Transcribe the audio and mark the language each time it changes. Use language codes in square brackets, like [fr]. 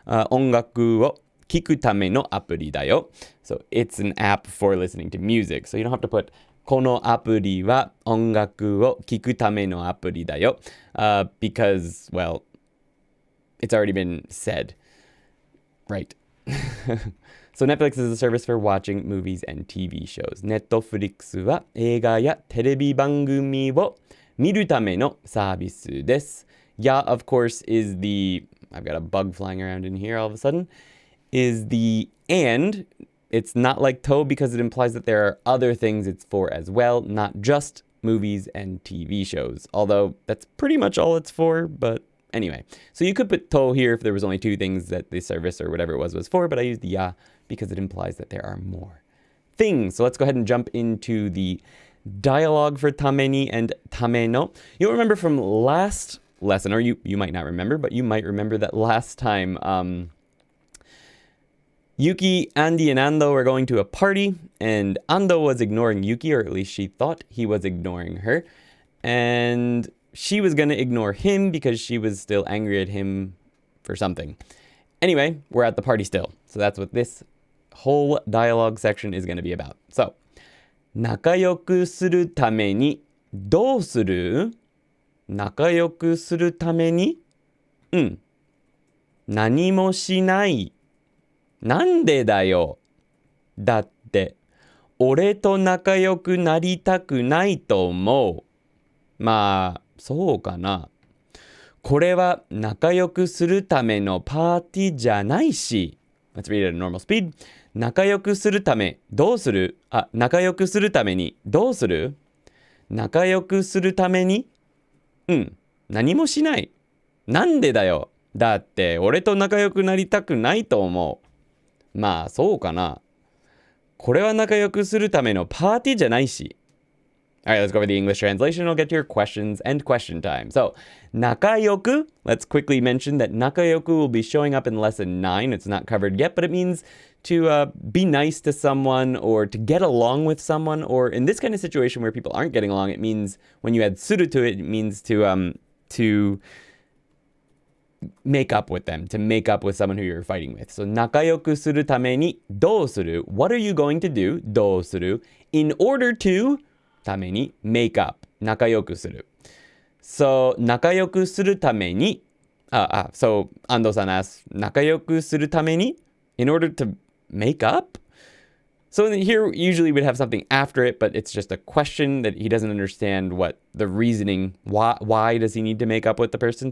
[ja] 音楽を聞くためのアプリだよ. [en] So it's an app for listening to music. So you don't have to put [ja] このアプリは音楽を聞くためのアプリだよ. [en] Because, well, it's already been said. Right. So Netflix is a service for watching movies and TV shows. [ja] Netflix は映画やテレビ番組を見るためのサービスです. [en] Yeah, of course, is the, I've got a bug flying around in here all of a sudden, is the and. It's not like to because it implies that there are other things it's for as well, not just movies and TV shows. Although that's pretty much all it's for, but anyway. So you could put to here if there was only two things that the service or whatever it was for, but I used the ya because it implies that there are more things. So let's go ahead and jump into the dialogue for tameni and tameno. You'll remember from last lesson, or you might not remember, but you might remember that last time, Yuki, Andy, and Ando were going to a party, and Ando was ignoring Yuki, or at least she thought he was ignoring her. And she was going to ignore him because she was still angry at him for something. Anyway, we're at the party still. So that's what this whole dialogue section is going to be about. [ja] So, 仲良くするためにどうする? 仲良くするために? 何もしない。なんでだよ。だって、俺と仲良くなりたくないと思う。まあ、そうかな。これは仲良くするためのパーティーじゃないし。 [en] Let's read it at a normal speed. [ja] 仲良くするため、どうする?仲良くするために、どうする? 仲良くするために?何もしない。なんでだよ。だって、俺と仲良くなりたくないと思う。まあ、そうかな。これは仲良くするためのパーティーじゃないし。 [en] Alright, let's go over the English translation. We'll get to your questions and question time. So, 仲良く, let's quickly mention that 仲良く will be showing up in lesson 9. It's not covered yet, but it means to be nice to someone or to get along with someone. Or in this kind of situation where people aren't getting along, it means when you add suru to it, it means to make up with them, to make up with someone who you're fighting with. [ja] So 仲良くするためにどうする? [en] What are you going to do? [ja] どうする? [en] In order to ために make up. [ja] 仲良くする. [en] So [ja] 仲良くするために [en] so Ando-san asks 仲良くするために in order to make up? So here usually we'd have something after it, but it's just a question that he doesn't understand what the reasoning, why does he need to make up with the person?